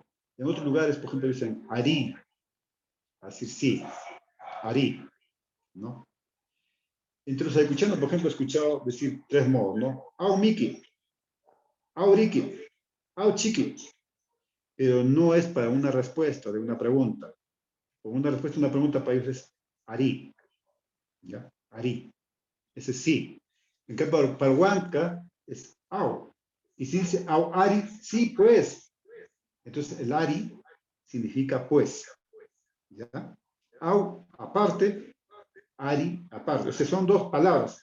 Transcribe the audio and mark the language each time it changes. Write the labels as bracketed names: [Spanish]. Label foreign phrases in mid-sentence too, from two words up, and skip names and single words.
[Spanish] En otros lugares, por ejemplo, dicen Ari, así sí, Ari, ¿no? Entonces, escuchando, por ejemplo, he escuchado decir 3 modos, ¿no? [Quechua] Au Miki, Au Riki, Au Chiqui, [Spanish] pero no es para una respuesta de una pregunta. Con una respuesta de una pregunta para ellos es Ari, ¿ya? Ari, ese sí. En cambio, para Huanca es Au. Y si dice [Quechua] Au Ari, [Spanish] sí, pues. Entonces, el Ari significa pues, ¿ya? Au, aparte, Ari, aparte. O sea, son 2 palabras.